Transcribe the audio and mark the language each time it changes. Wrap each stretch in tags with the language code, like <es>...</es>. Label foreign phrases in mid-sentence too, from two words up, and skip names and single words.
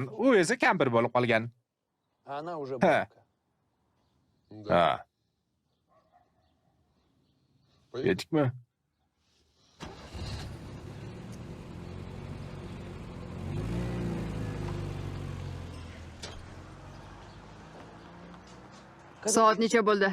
<uz>U esa kampir bo'lib qolgan.</uz> <ru>а она уже</ru> <uz>Ha. Ha, Ketdikmi? Soat necha bo'ldi?</uz>